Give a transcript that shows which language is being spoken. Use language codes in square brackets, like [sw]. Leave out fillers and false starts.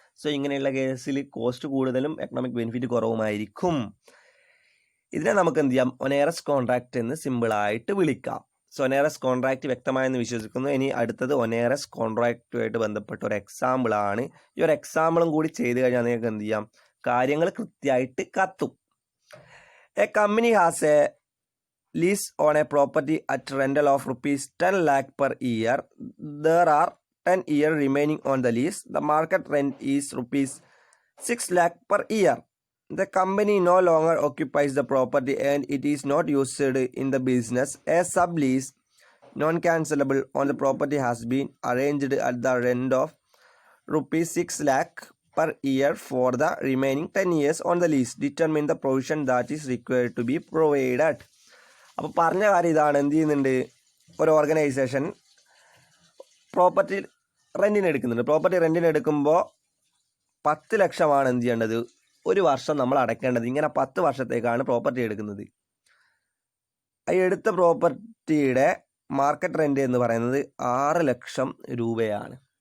[ml] So ഇങ്ങനെയുള്ള കേസിൽ cost കൂടുതലും എക്കണോമിക് ബെനിഫിറ്റ് കുറവുമായിരിക്കും. ഇതിനെ നമുക്ക് എന്ത് ചെയ്യാം? ഒനേറസ് കോൺട്രാക്റ്റ് എന്ന് സിമ്പിളായിട്ട് വിളിക്കാം. സോ ഒനേറസ് കോൺട്രാക്റ്റ് വ്യക്തമായെന്ന് വിശ്വസിക്കുന്നു. ഇനി അടുത്തത് ഒനേറസ് കോൺട്രാക്റ്റുമായിട്ട് ബന്ധപ്പെട്ട ഒരു എക്സാമ്പിളാണ്. ഈ ഒരു എക്സാമ്പിളും കൂടി ചെയ്ത് കഴിഞ്ഞാൽ നിങ്ങൾക്ക് എന്ത് ചെയ്യാം? കാര്യങ്ങൾ കൃത്യമായിട്ട് കത്തും. [en] A company has a lease on a property at rental of rupees 10 lakh per year. There are 10 years remaining on the lease. The market rent is rupees 6 lakh per year. The company no longer occupies the property and it is not used in the business. A sublease non-cancellable on the property has been arranged at the rent of rupees 6 lakh per year for the remaining 10 years on the lease. Determine the provision that is required to be provided. [ml] അപ്പോൾ പറഞ്ഞ കാര്യം ഇതാണ്. എന്ത് ചെയ്യുന്നുണ്ട്? ഒരു organisation property റെൻറ്റിന് എടുക്കുന്നുണ്ട്. Property റെൻറ്റിന് എടുക്കുമ്പോൾ 10 ലക്ഷമാണ് എന്ത് ചെയ്യേണ്ടത്? ഒരു വർഷം നമ്മൾ അടയ്ക്കേണ്ടത്. ഇങ്ങനെ 10 വർഷത്തേക്കാണ് പ്രോപ്പർട്ടി എടുക്കുന്നത്. ഈ എടുത്ത പ്രോപ്പർട്ടിയുടെ മാർക്കറ്റ് റെൻറ്റ് എന്ന് പറയുന്നത് 6 ലക്ഷം രൂപയാണ്.